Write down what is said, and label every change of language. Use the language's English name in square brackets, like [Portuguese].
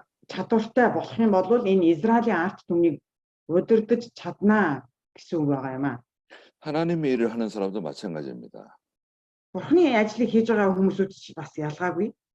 [Mongolian] чадвартай болох юм бол энэ Израилийн арт түмнийг удирдах чаднаа гэсэн үг байгаа юм аа. [Korean] 하나님의 일을 하는 사람도 마찬가지입니다. [Mongolian] Бурхны ажлыг хийж байгаа хүмүүсүүд ч бас ялгаагүй.